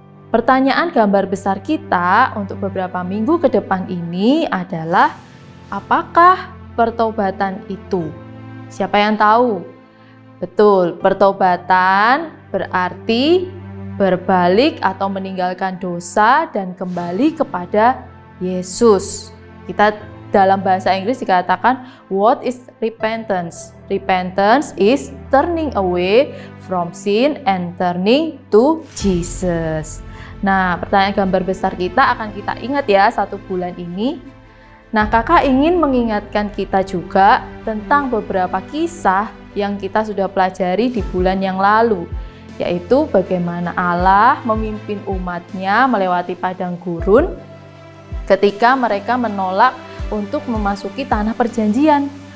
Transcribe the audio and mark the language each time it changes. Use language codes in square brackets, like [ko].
[id] Pertanyaan gambar besar kita untuk beberapa minggu ke depan ini adalah, apakah pertobatan itu? Siapa yang tahu? Betul, pertobatan berarti berbalik atau meninggalkan dosa dan kembali kepada Yesus. Kita dalam bahasa Inggris dikatakan, [en] what is repentance? Repentance is turning away from sin and turning to Jesus. [id] Nah, pertanyaan gambar besar kita akan kita ingat ya 1 bulan ini. Nah, kakak ingin mengingatkan kita juga tentang beberapa kisah yang kita sudah pelajari di bulan yang lalu, yaitu bagaimana Allah memimpin umat-Nya melewati padang gurun ketika mereka menolak untuk memasuki tanah perjanjian.